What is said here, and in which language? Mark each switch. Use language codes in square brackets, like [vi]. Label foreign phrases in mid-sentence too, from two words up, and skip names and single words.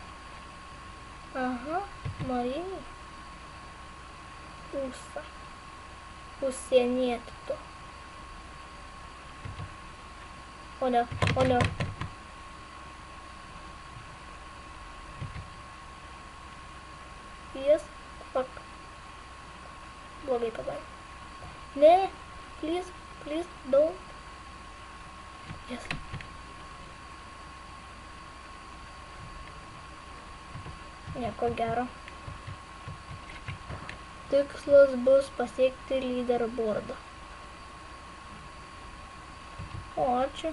[lt] Aha, Marijai. Užsienietį tu. O ne, o ne. [en] Yes, fuck. [lt] Blogai padarė. Ne, [en] please, please, don't. Yes. [lt] Nieko gero. Tikslas bus pasiekti leaderboardą. O, ačiū.